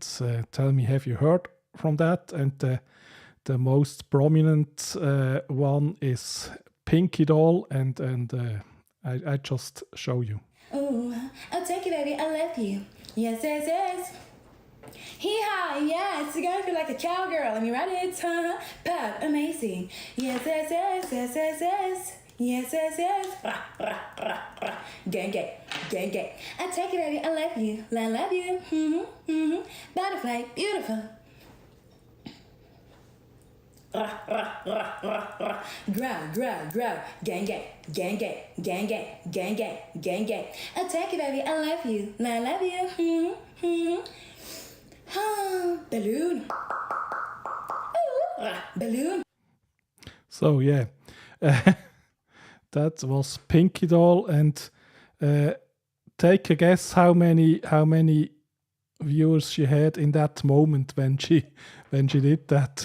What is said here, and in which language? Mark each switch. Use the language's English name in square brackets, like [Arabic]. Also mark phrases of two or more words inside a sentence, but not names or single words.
[English] Tell me, have you heard from that? And the most prominent one is Pinky Doll, and I just show you. Ooh, I'll take it, baby. I love you. Yes, yes, yes. Hee-haw, yes. You're gonna feel like a cowgirl. Let me ride it, huh? Pop, amazing. Yes, yes, yes, yes, yes, yes. Yes, yes, yes. Rah, rah, rah, rah. Gang, gang, gang, gang. I take it, baby. I love you. I love you. Butterfly, beautiful. Rah, rah, rah, rah, rah. Growl, growl, growl. Gang, gang, gang, gang, gang, gang, gang, gang, gang, gang. I take it, baby. I love you. I love you. Balloon. Ooh, rah, balloon. So yeah. That was Pinky Doll, and take a guess how many viewers she had in that moment when she did that.